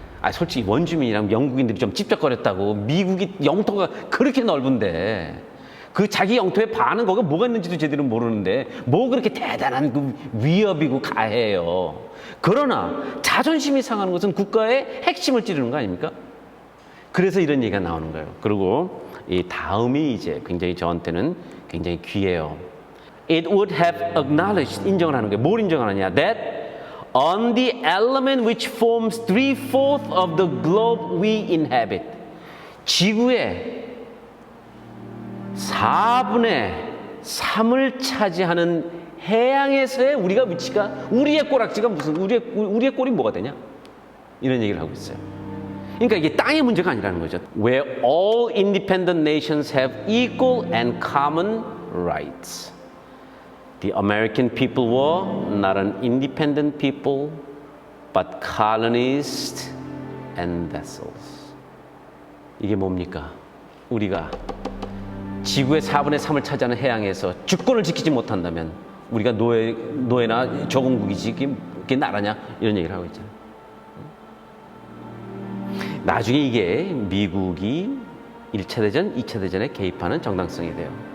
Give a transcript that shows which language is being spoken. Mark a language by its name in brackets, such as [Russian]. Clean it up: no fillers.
[Korean] 솔직히 원주민이랑 영국인들이 좀 찝쩍거렸다고 미국이 영토가 그렇게 넓은데 그 자기 영토에 반은 거기 뭐가 있는지도 제대로 모르는데 뭐 그렇게 대단한 그 위협이고 가해요. 그러나 자존심이 상하는 것은 국가의 핵심을 찌르는 거 아닙니까? 그래서 이런 얘기가 나오는 거예요. 그리고 이 다음이 이제 굉장히 저한테는 굉장히 귀해요. [English] It would have acknowledged, [Korean] 인정을 하는 거예요. 뭘 인정하느냐? [English] That on the element which forms 3/4 of the globe we inhabit. [Korean] 지구의 4분의 3을 차지하는 해양에서의 우리가 위치가 우리의 꼬락지가 무슨 우리의 꼴이 뭐가 되냐? 이런 얘기를 하고 있어요. 그러니까 이게 땅의 문제가 아니라는 거죠. [English] Where all independent nations have equal and common rights. The American people were not an independent people, but colonists and vassals. [Korean] 이게 뭡니까? 우리가 지구의 4분의 3을 차지하는 해양에서 주권을 지키지 못한다면 우리가 노예나 저공국이지 그게 나라냐? 이런 얘기를 하고 있잖아요. 나중에 이게 미국이 1차 대전, 2차 대전에 개입하는 정당성이 돼요.